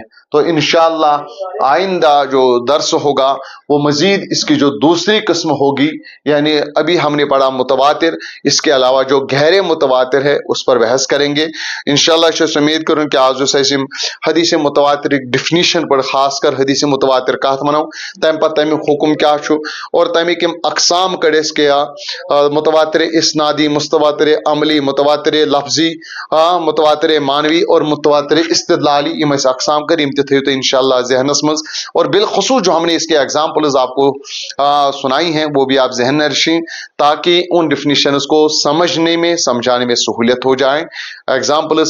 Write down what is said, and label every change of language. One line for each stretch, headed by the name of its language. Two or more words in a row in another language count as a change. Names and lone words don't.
Urdu: تو ان شاء اللہ آئندہ جو درس ہوگا وہ مزید اس کی جو دوسری قسم ہوگی یعنی ابھی ہم نے پڑھا متواتر اس کے علاوہ جو گہرے متواتر ہے اس پر بحث کریں گے ان شاء اللہ. اس امید کروں کہ آج جو حدیث متواتر ڈیفینیشن پر خاص کر حدیث متواتر
Kashmiri: कत मनो तम पर तमिक हुक्म क्या और तमिक अकसाम कड़ेस क्या
Urdu: متواتر اسنادی متواتر عملی متواتر لفظی متواتر معنوی اور متواتر استدلالی
Kashmiri: यम अकसाम कर थे
Urdu: تو ان شاء اللہ
Kashmiri: ज़हनस मज
Urdu: اور بالخصوص جو ہم نے اس کے ایگزامپلز آپ کو سنائی ہیں وہ بھی آپ ذہن میں رکھیں تاکہ ان ڈیفینیشنز کو سمجھنے میں سمجھانے میں سہولت ہو جائے ایگزامپلز کے ذریعے.